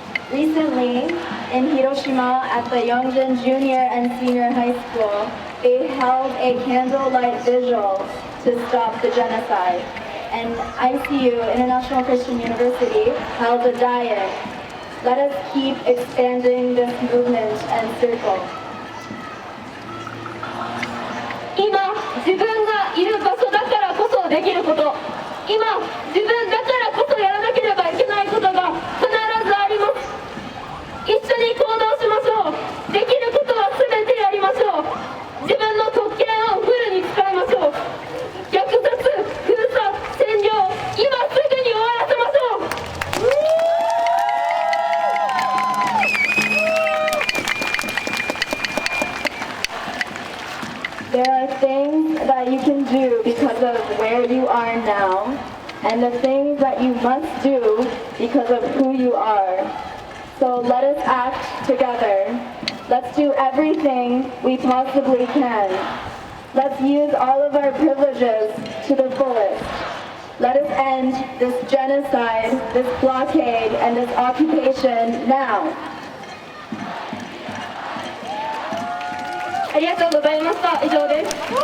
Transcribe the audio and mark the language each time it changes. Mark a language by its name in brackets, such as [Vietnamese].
[English] Recently, in Hiroshima at the Yongjin Junior and Senior High School, they held a candlelight vigil to stop the genocide. And ICU, International Christian University, held a diet. Let us keep expanding this movement and circle. [Japanese] 今、自分がいる場所だからこそできること。今、自分だからこそやらなければいけないことが必ずあります。一緒に行動しましょう。できることは全てやりましょう。自分の特権をフルに使いましょう。虐殺、封鎖、占領、今すぐに終わらせましょう。 [English] There are things that you can do because of where you are now, and the things that you must do because of who you are. So let us act together. Let's do everything we possibly can. Let's use all of our privileges to the fullest. Let us end this genocide, this blockade, and this occupation now. [Japanese] ありがとうございました。以上です。